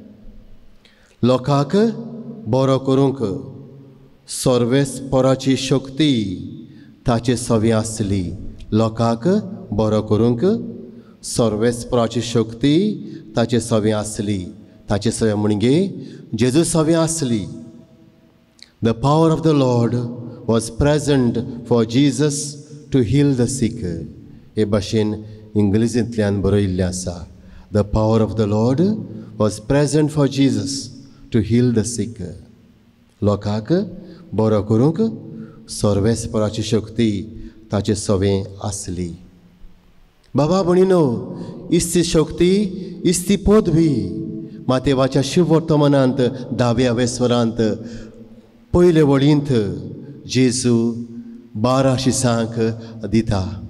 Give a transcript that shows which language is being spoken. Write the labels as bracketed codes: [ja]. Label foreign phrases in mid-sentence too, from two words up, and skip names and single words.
[kok] लोकांक बरो करूंक सर्वेस्पराची शक्ती ताचे सवे आसली. लोकांक बरो करूंक सर्वेस्पराची शक्ती ताचे सवे आसली. ताचे सवे म्हणजे जेजू सवे आसली. [en] The power of the Lord was present for Jesus to heal the sick. [kok] हे भाशेन इंग्लिशींतल्यान बरयल्लें आसा. [en] The power of the Lord was present for Jesus to heal the sick. [kok] लोकांक बरो करूंक सर्वेस्पराची शक्ती ताचे सवे आसली. बाबा भणीनो, इस्ती शक्ती, इस्ती पदवी मातेवाच्या शुभ वर्तमानांत 10व्या स्वरांत पयले वळींत जेजू 12 शिसांक दिता.